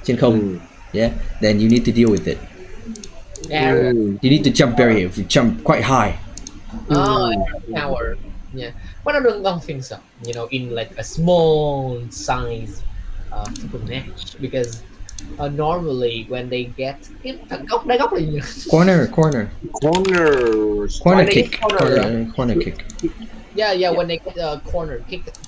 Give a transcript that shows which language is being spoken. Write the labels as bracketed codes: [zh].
[vi] Trên không, Mm. [en] yeah. Then you need to deal with it. area. Mm. You need to jump very, jump quite high. Oh, power. Yeah, but I don't think so. In like a small size football match, because normally when they get [vi] cái thằng góc đá góc là gì nhỉ? [en] Corner. Corner. Corner When they kick. get corner, Corner kick. yeah, when they get a corner kick,